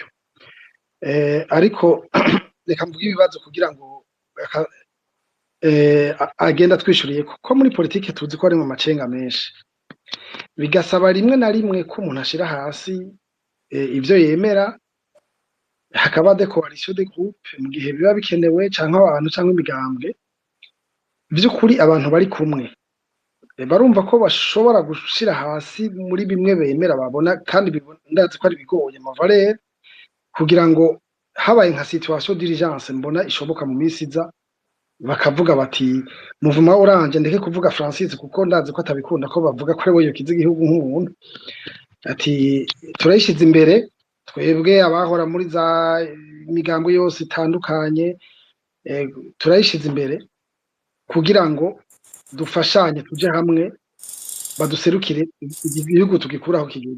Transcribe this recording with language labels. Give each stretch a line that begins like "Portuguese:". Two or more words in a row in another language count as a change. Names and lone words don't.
Rundi: Ariko reka mvuge ibibazo kugira ngo agenda twishuriye kuko muri politiki tuzi ko ari mu macenga menshi, bigasaba rimwe na rimwe ko umuntu ashira hasi ivyo yemera, hakaba
French: de coalition de groupe
Rundi: mu gihe biba bikenewe canke abantu canke imigambwe. Vy'ukuri abantu bari kumwe barumva ko bashobora gushira hasi muri bimwe bemera babona kandi ndazi ko ari bigoye amavalere kugira ngo habaye nka
French: situation d'urgence
Rundi: mbona ishoboka mu minsi iza bakavuga bati muvuma oranje ndeke kuvuga Francis kuko ndazi ko atabikunda ko bavuga ko ariwe yokiza igihugu nk'umuntu, ati turayishize imbere twebwe abahora muri za migambo yose itandukanye, turayishize imbere kugira ngo dufashanye tuje hamwe baduserukire igihugu tugikuraho kigihugu.